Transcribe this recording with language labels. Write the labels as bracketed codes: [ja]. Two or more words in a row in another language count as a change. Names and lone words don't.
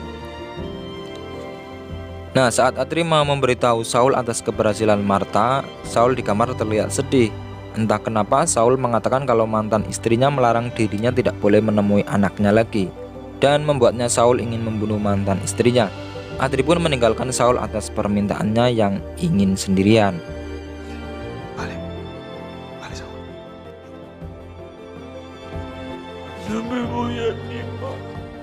[id] Nah, saat Atri mau memberitahu Saul atas keberhasilan Martha, Saul di kamar terlihat sedih. Entah kenapa Saul mengatakan kalau mantan istrinya melarang dirinya tidak boleh menemui anaknya lagi, dan membuatnya Saul ingin membunuh mantan istrinya. Atri pun meninggalkan Saul atas permintaannya yang ingin sendirian. [es] Vale. Vale, Saúl. No me voy a animar.